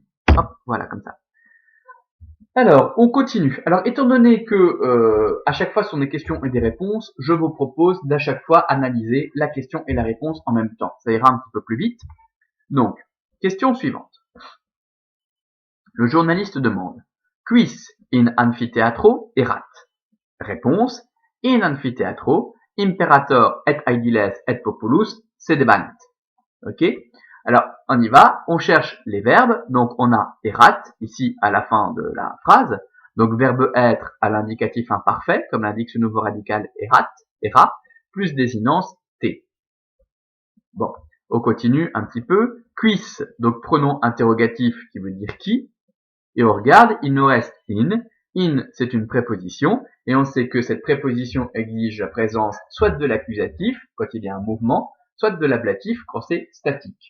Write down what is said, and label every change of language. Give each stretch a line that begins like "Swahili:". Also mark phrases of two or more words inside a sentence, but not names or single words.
French: Hop, voilà, comme ça. Alors, on continue. Alors, étant donné que à chaque fois ce sont des questions et des réponses, je vous propose d'à chaque fois analyser la question et la réponse en même temps. Ça ira un petit peu plus vite. Donc, question suivante. Le journaliste demande:
Latin: Quis in amphitheatro erat? Réponse: In amphitheatro imperator et aediles et populus sedebant.
French: Ok? Alors, on y va, on cherche les verbes, donc on a erat, ici à la fin de la phrase, donc verbe être à l'indicatif imparfait, comme l'indique ce nouveau radical erat, era, plus désinence t. Bon, on continue un petit peu, quis, donc pronom interrogatif qui veut dire qui, et on regarde, il nous reste in c'est une préposition, et on sait que cette préposition exige la présence soit de l'accusatif, quand il y a un mouvement, soit de l'ablatif quand c'est statique.